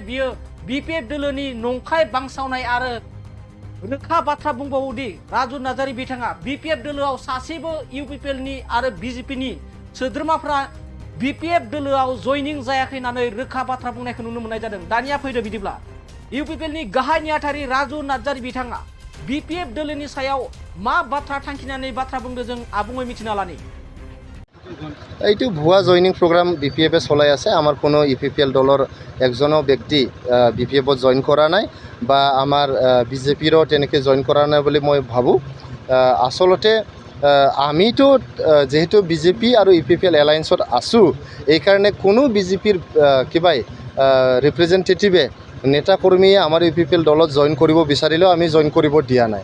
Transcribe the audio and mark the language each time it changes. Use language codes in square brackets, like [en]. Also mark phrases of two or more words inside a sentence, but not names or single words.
[brx] बियो बीपीएफ दलनि नंखाय बांसावनाय आरो रोखा बाथ्रा बुंबावोदि राजु नार्जारि बिथाङा बीपीएफ दलआव सासेबो इउपिपिएलनि आरो बिजेपिनि सोद्रोमाफोरा बीपीएफ दलआव जयनिं जायाखै होननानै रोखा बाथ्रा बुंनायखौ नुनो मोननाय जादों। दानिया फैदो बिदिब्ला इउपिपिएलनि गाहाय नेहाथारि राजु नार्जारि बिथाङा बीपीएफ दलनि सायाव मा बाथ्रा थांखिनानै बाथ्रा बुंदों जों आबुङै मिथिना लानि। [as] এইটো ভুয়া [en] joining program [as] বিপিএফে চলাই আছে। আমাৰ কোনো ইউপিপিএল দলৰ একজনো ব্যক্তি বিপিএফত জইন কৰা নাই বা আমাৰ বিজেপিৰো তেনেকৈ জইন কৰা নাই বুলি মই ভাবোঁ। আচলতে আমিতো যেহেতু বিজেপি আৰু ইউপিপিএল এলায়েন্সত আছোঁ, এইকাৰণে কোনো বিজেপিৰ কিবাই ৰিপ্ৰেজেণ্টেটিভে নেতা কৰ্মীয়ে আমাৰ ইউপিপিএল দলত জইন কৰিব বিচাৰিলেও আমি জইন কৰিব দিয়া নাই।